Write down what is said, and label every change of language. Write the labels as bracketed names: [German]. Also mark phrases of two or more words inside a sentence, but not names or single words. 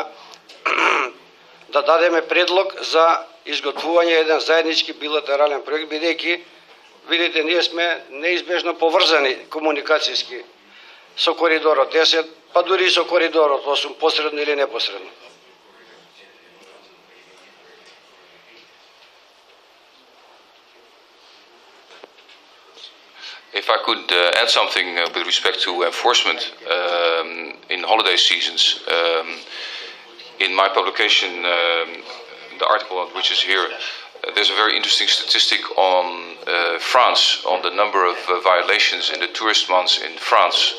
[Macedonian] да дадеме предлог за изготвување еден заеднички билатерален проект, бидејќи, видите, ние сме неизбежно поврзани комуникацијски со коридорот 10, па дури и со коридорот 8, посредно или непосредно. [English] If I could add something with respect to enforcement in holiday seasons, in my publication, the article which is here, there's a very interesting statistic on France, on the number of violations in the tourist months in France.